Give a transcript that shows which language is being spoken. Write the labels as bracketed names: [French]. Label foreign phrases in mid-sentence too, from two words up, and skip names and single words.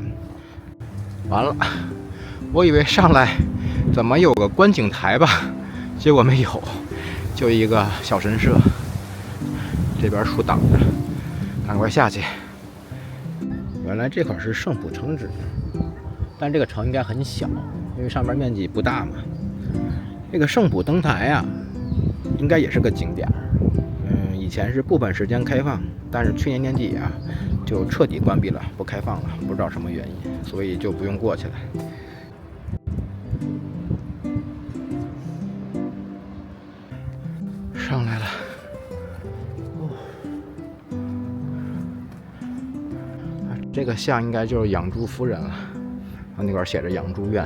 [Chinese] 完了，我以為上來怎麼有個觀景台吧，結果沒有，就一個小神社，這邊樹擋着，趕快下去。原來這塊是聖浦城址。但這個城應該很小，因為上面面積不大嘛。這個聖普燈台啊，應該也是個景點。以前是部分時間開放，但是去年年底啊，就徹底关闭了，不開放了，不知道什麼原因，所以就不用過去了。上來了，這個像應該就是養豬夫人了，那塊寫着養豬院。